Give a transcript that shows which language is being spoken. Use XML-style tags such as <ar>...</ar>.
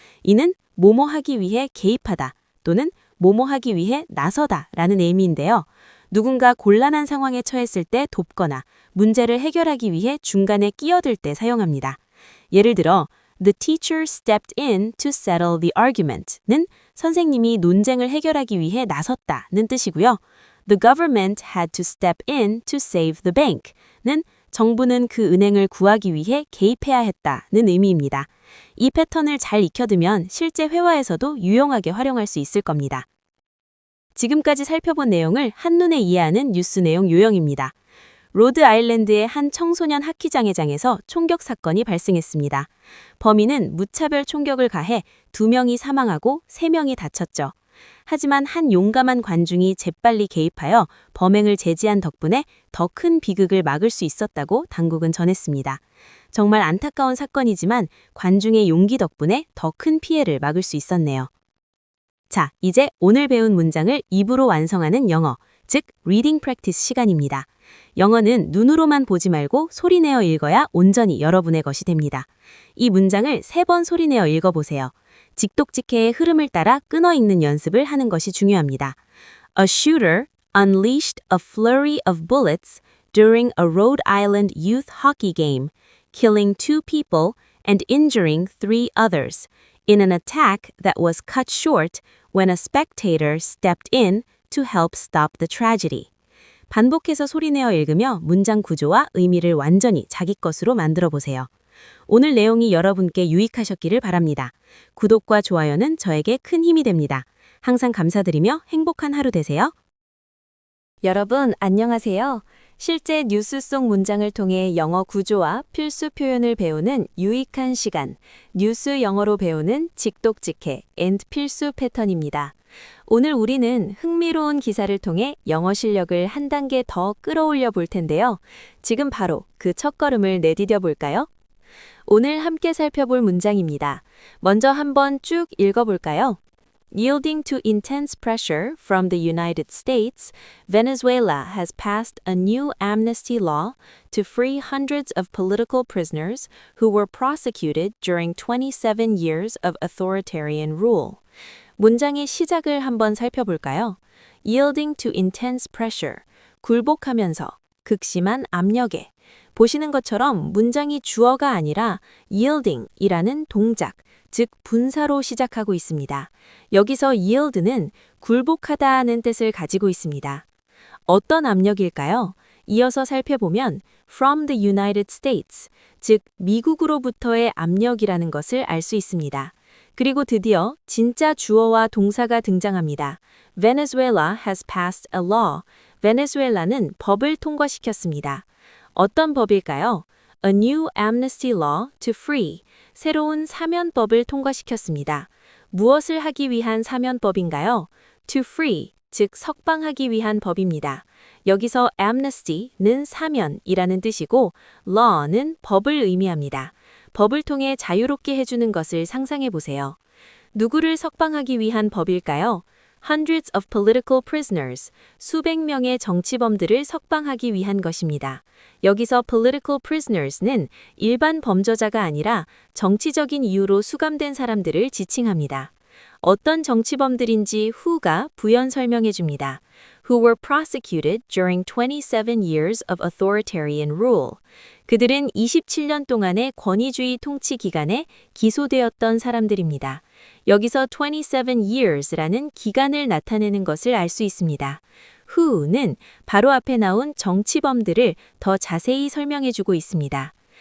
<ko>이는 뭐뭐 하기 위해 개입하다 또는 뭐뭐 하기 위해 나서다 라는 의미인데요. 누군가 곤란한 상황에 처했을 때 돕거나 문제를 해결하기 위해 중간에 끼어들 때 사용합니다.</ko> <en>예를 들어 The teacher stepped in to settle the argument는</en> <ko>선생님이 논쟁을 해결하기 위해 나섰다는 뜻이고요.</ko> <en>The government had to step in to save the bank는</en> <ko>정부는 그 은행을 구하기 위해 개입해야 했다는 의미입니다. 이 패턴을 잘 익혀두면 실제 회화에서도 유용하게 활용할 수 있을 겁니다. 지금까지 살펴본 내용을 한눈에 이해하는 뉴스 내용 요약입니다. 로드 아일랜드의 한 청소년 하키장애장에서 총격 사건이 발생했습니다. 범인은 무차별 총격을 가해 2명이 사망하고 3명이 다쳤죠. 하지만 한 용감한 관중이 재빨리 개입하여 범행을 제지한 덕분에 더 큰 비극을 막을 수 있었다고 당국은 전했습니다. 정말 안타까운 사건이지만 관중의 용기 덕분에 더 큰 피해를 막을 수 있었네요. 자, 이제 오늘 배운 문장을 입으로 완성하는 영어, 즉 리딩 프랙티스 시간입니다. 영어는 눈으로만 보지 말고 소리내어 읽어야 온전히 여러분의 것이 됩니다. 이 문장을 3번 소리내어 읽어보세요. 직독직해의 흐름을 따라 끊어 읽는 연습을 하는 것이 중요합니다.</ko> <en>A shooter unleashed a flurry of bullets during a Rhode Island youth hockey game, killing 2 people and injuring 3 others, in an attack that was cut short when a spectator stepped in to help stop the tragedy.</en> <ko>반복해서 소리내어 읽으며 문장 구조와 의미를 완전히 자기 것으로 만들어 보세요. 오늘 내용이 여러분께 유익하셨기를 바랍니다. 구독과 좋아요는 저에게 큰 힘이 됩니다. 항상 감사드리며 행복한 하루 되세요. 여러분, 안녕하세요. 실제 뉴스 속 문장을 통해 영어 구조와 필수 표현을 배우는 유익한 시간, 뉴스 영어로 배우는 직독직해 and 필수 패턴입니다. 오늘 우리는 흥미로운 기사를 통해 영어 실력을 한 단계 더 끌어올려 볼 텐데요. 지금 바로 그 첫걸음을 내디뎌 볼까요? 오늘 함께 살펴볼 문장입니다. 먼저 한번 쭉 읽어볼까요?</ko> <en>Yielding to intense pressure from the United States, Venezuela has passed a new amnesty law to free hundreds of political prisoners who were prosecuted during 27 years of authoritarian rule.</en> <ko>문장의 시작을 한번 살펴볼까요?</ko> <en>Yielding to intense pressure,</en> <ko>굴복하면서 극심한 압력에. 보시는 것처럼 문장이 주어가 아니라 yielding이라는 동작, 즉 분사로 시작하고 있습니다. 여기서 yield는 굴복하다는 뜻을 가지고 있습니다. 어떤 압력일까요? 이어서 살펴보면</ko> <en>from the United States,</en> <ko>즉 미국으로부터의 압력이라는 것을 알 수 있습니다. 그리고 드디어 진짜 주어와 동사가 등장합니다.</ko> <en>Venezuela has passed a law.</en> <ko>베네수엘라는 법을 통과시켰습니다. 어떤 법일까요?</ko> <en>A new amnesty law to free.</en> <ko>새로운 사면법을 통과시켰습니다. 무엇을 하기 위한 사면법인가요?</ko> <en>To free,</en> <ko>즉 석방하기 위한 법입니다. 여기서 amnesty는 사면이라는 뜻이고 law는 법을 의미합니다. 법을 통해 자유롭게 해주는 것을 상상해 보세요. 누구를 석방하기 위한 법일까요?</ko> <en>Hundreds of political prisoners,</en> <ko>수백 명의 정치범들을 석방하기 위한 것입니다. 여기서 political prisoners는 일반 범죄자가 아니라 정치적인 이유로 수감된 사람들을 지칭합니다. 어떤 정치범들인지 who가 부연 설명해 줍니다.</ko> <en>Who were prosecuted during 27 years of authoritarian rule.</en> <ko>그들은 27년 동안의 권위주의 통치 기간에 기소되었던 사람들입니다. 여기서 27 years라는 기간을 나타내는 것을 알 수 있습니다. who는 바로 앞에 나온 정치범들을 더 자세히 설명해주고 있습니다.</ko>